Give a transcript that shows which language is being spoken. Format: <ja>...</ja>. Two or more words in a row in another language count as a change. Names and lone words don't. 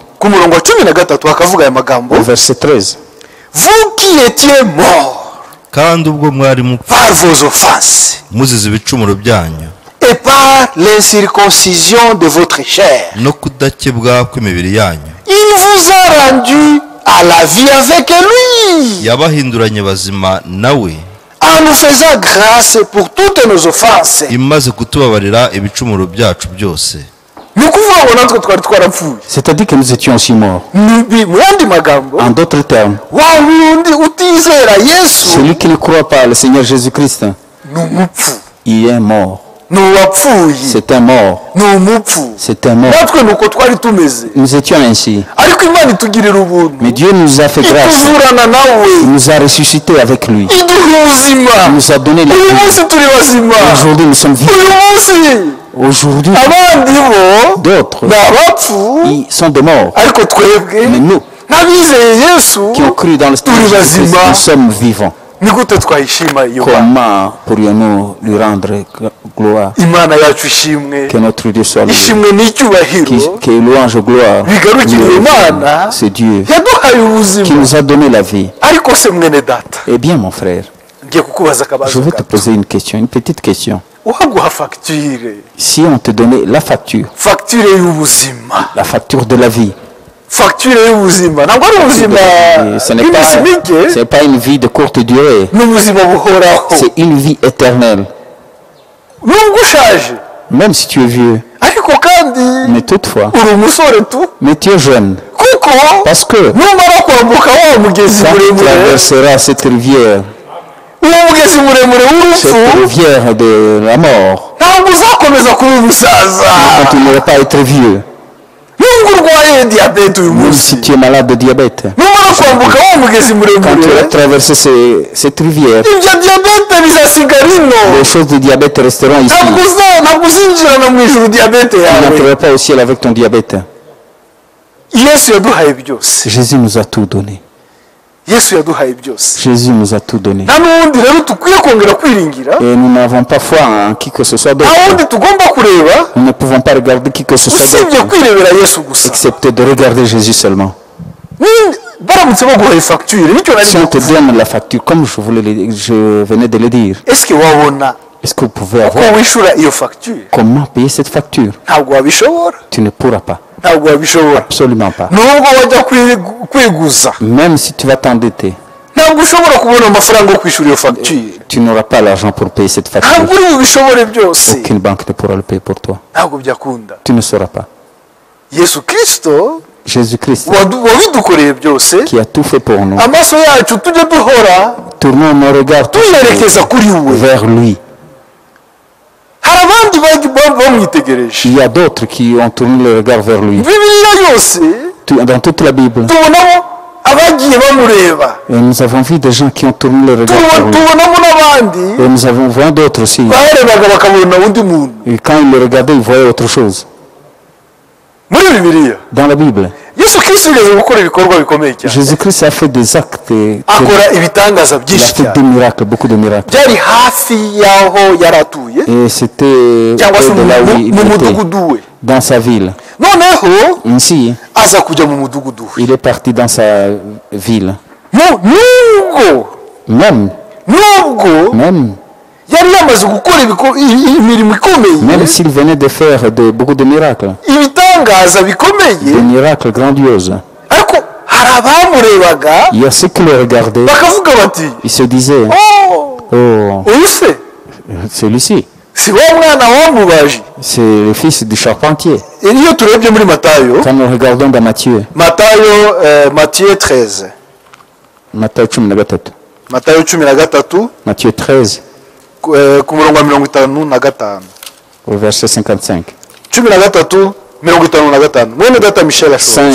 <rw>ku murongo wa 13 hakavuga aya magambo</rw> <fr>au verset 13. vous qui étiez morts</fr> <rw>kandi ubwo mwari mupfa</rw> <fr>par vos offenses</fr> <rw>muzize ibicumuro byanyu</rw> <fr>et par l'incirconcision de votre chair</fr> <rw>no kudakebwa kw'imibiri yanyu,</rw> <fr>il vous a rendu à la vie avec lui</fr> <rw>yabahinduranye bazima nawe,</rw> <fr>en nous faisant grâce pour toutes nos offenses</fr> <rw>imaze kutubabarira ibicumuro byacu byose. ni ukuvuga ngo natwe twari twarapfuye</rw> <fr>C'est-à-dire que nous étions aussi morts.</fr> <rw>mu yandi magambo</rw> <fr>En d'autres termes,</fr> <rw>wa wundi utizera yesu</rw> <fr>celui qui ne croit pas le Seigneur Jésus-Christ,</fr> <rw>ni umupfu</rw> <fr>il est mort.</fr> <rw>ni uwapfuye</rw> <fr>C'est un mort.</fr> <rw>ni umupfu</rw> <fr>C'est un mort.</fr> <rw>natwe ni uko twari tumeze</rw> <fr>Nous étions ainsi.</fr> <rw>ariko imana itugirira ubuntu</rw> <fr>Mais Dieu nous a fait grâce.</fr> <rw>ituzurana nawe</rw> <fr>Il nous a ressuscités avec lui.</fr> <rw>iduha ubuzima</rw> <fr>Il nous a donné la</fr> <rw>uyu</rw> <fr>vie.</fr> <rw>munsi turi bazima</rw> <fr>Aujourd'hui, nous sommes vivants.</fr> <rw>uyu munsi</rw> <fr>Aujourd'hui,</fr> <rw>abandi bo</rw> <fr>d'autres,</fr> <rw>ni abapfu</rw> <fr>ils sont des morts.</fr> <rw>ariko twebwe</rw> <fr>Mais nous,</fr> <rw>n'abizeye yesu</rw> <fr>qui ont cru dans le Seigneur</fr> <rw>turi</rw> <fr>Jésus-Christ,</fr> <rw>bazima</rw> <fr>nous sommes vivants.</fr> <rw>ni gute twayishima iyo mana</rw> <fr>Comment pourrions-nous lui rendre gloire?</fr> <rw>imana yacu ishimwe</rw> <fr>Que notre Dieu soit loué.</fr> <rw>ishimwe n'icyubahiro</rw> <fr>Que louange et gloire.</fr> <rw>bigarukire</rw> <fr>lui</fr> <rw>imana</rw> <fr>reviennent. C'est Dieu</fr> <rw>yaduhaye</rw> <fr>qui</fr> <rw>ubuzima</rw> <fr>nous a donné la vie.</fr> <rw>ariko se mwene data</rw> <fr>Eh bien, mon frère,</fr> <rw>ngiye kukubaza</rw> <fr>je</fr> <rw>akabazo</rw> <fr>vais te</fr> <rw>gato</rw> <fr>poser une question, une petite question.</fr> <rw>uhaguha fagitire</rw> <fr>Si on te donnait la facture</fr> <rw>y'ubuzima</rw> <fr>de la vie,</fr> <rw>fagitire y'ubuzima ntabwo ari ubuzima</rw> <fr>ce n'est</fr> <rw>bw'iminsi mike</rw> <fr>pas une vie de courte durée,</fr> <rw>ni ubuzima buhoraho</rw> <fr>c'est une vie éternelle.</fr> <rw>nubwo ushaje</rw> <fr>Même si tu es vieux,</fr> <rw>ariko kandi</rw> <fr>mais toutefois,</fr> <rw>uri umusore tu</rw> <fr>mais tu es jeune.</fr> <rw>kuko</rw> <fr>Parce que</fr> <rw>numara kwambuka wa mugezi</rw> <fr>quand tu</fr> <rw>muremure</rw> <fr>traverseras cette rivière</fr> <rw>uwo mugezi muremure w'urupfu</rw> <fr>cette rivière de la mort,</fr> <rw>ntabwo uzakomeza kuba umusaza</rw> <fr>tu ne continueras pas à être vieux.</fr> <rw>nubwo urwaye diyabete uyu</rw> <fr>Même</fr> <rw>munsi</rw> <fr>si tu es malade de diabète,</fr> <rw>numara kwambuka wa mugezi</rw> <fr>quand tu</fr> <rw>muremure</rw> <fr>vas traverser cette rivière,</fr> <rw>ibyo diyabete bizasigara ino</rw> <fr>les choses de diabète resteront ici.</fr> <rw>ntabwo uzinjirana mu ijuru diyabete</rw> <fr>Tu</fr> <rw>yawe</rw> <fr>n'entreras pas au ciel avec ton diabète.</fr> <rw>yesu yaduhaye byose</rw> <fr>Jésus nous a tout donné.</fr> <rw>yesu yaduhaye byose</rw> <fr>Jésus nous a tout donné.</fr> <rw>nta n'ubundi rero dukwiye kongera kwiringira</rw> <fr>Et nous n'avons pas foi en qui que ce soit</fr> <rw>nta</rw> <fr>d'autre.</fr> <rw>wundi tugomba kureba</rw> <fr>Nous ne pouvons pas regarder qui que ce soit</fr> <rw>usibye</rw> <fr>d'autre,</fr> <rw>kwirebera yesu gusa</rw> <fr>excepté de regarder Jésus seulement.</fr> <rw>baramutse baguhaye fagitire nicyo nari</rw> <fr>Si on te</fr> <rw>kuvuga</rw> <fr>donne la facture, comme je venais de le dire,</fr> <rw>esike wabona</rw> <fr>est-ce que vous pouvez</fr> <rw>uko</rw> <fr>avoir</fr> <rw>wishyura iyo fagitire</rw> <fr>comment payer cette facture?</fr> <rw>ntabwo wabishobora</rw> <fr>Tu ne pourras pas.</fr> <rw>ntabwo wabishobora</rw> <fr>Absolument pas.</fr> <rw>nubwo wajya kwiguza</rw> <fr>Même si tu vas t'endetter,</fr> <rw>ntabwo ushobora kubona amafaranga yo kwishyura iyo fagitire</rw> <fr>tu n'auras pas l'argent pour payer cette facture.</fr> <rw>ntabwo uri bubishobore byose</rw> <fr>Aucune banque ne pourra le payer pour toi.</fr> <rw>ntabwo byakunda</rw> <fr>Tu ne sauras pas.</fr> <rw>yesu kirisito</rw> <fr>Jésus-Christ,</fr> <rw>wabidukoreye byose</rw> <fr>qui a tout fait pour nous,</fr> <rw>amaso yacu tujye duhora</rw> <fr>tournons nos regards tous</fr> <rw>tuyerekeza kuri we</rw> <fr>vers lui.</fr> <rw>hari abandi bamwitegereje</rw> <fr>Il y a d'autres qui ont tourné le regard vers lui.</fr> <rw>bibiliya yose</rw> <fr>Dans toute la Bible,</fr> <rw>tubonamo abagiye bamureba</rw> <fr>et nous avons vu des gens qui ont tourné le regard vers lui.</fr> <rw>tubonamo n'abandi</rw> <fr>Et nous avons vu d'autres aussi.</fr> <rw>barebaga bakabona undi muntu</rw> <fr>Et quand ils le regardaient, ils voyaient autre chose.</fr> <rw>muri bibiliya</rw> <fr>Dans la Bible,</fr> <rw>yesu yesu kirisito yigeze gukora ibikorwa bikomeye cyane</rw> <fr>Jésus-Christ a fait des actes.</fr> <rw>akora ibitangaza</rw> <fr>Il a</fr> <rw>byinshi</rw> <fr>fait des</fr> <rw>cyane</rw> <fr>miracles, beaucoup de miracles.</fr> <rw>byari hafi y'aho yari atuye</rw> <fr>Et c'était</fr> <rw>cyangwa se</rw> <fr>près de là où il</fr> <rw>mu</rw> <fr>était,</fr> <rw>mudugudu we</rw> <fr>dans sa ville.</fr> <rw>noneho</rw> <fr>Ainsi,</fr> <rw>aza kujya mu mudugudu we</rw> <fr>il est parti dans sa ville.</fr> <rw>nubwo</rw> <fr>Même</fr> <rw>yari yamaze gukora imirimo ikomeye</rw> <fr>même s'il venait de faire beaucoup de miracles,</fr> <rw>ibitangaza bikomeye</rw> <fr>des miracles grandioses,</fr> <rw>ariko hari abamurebaga</rw> <fr>il y a ceux qui le regardaient,</fr> <rw>bakavuga bati</rw> <fr>ils se disaient, oh,</fr> <rw>uyu se</rw> <fr>celui-ci,</fr> <rw>si wa mwana wamubaji</rw> <fr>c'est le fils du charpentier.</fr> <rw>iyo turebye muri matayo</rw> <fr>Quand nous regardons dans Matthieu 13 Matthieu 13,</fr> <rw>matayo 13</rw> <fr>Matthieu 13,</fr> <rw>ku murongo wa 55</rw> <fr>au verset 55.</fr> <rw>13:55 mwene data Michel ashobora</rw>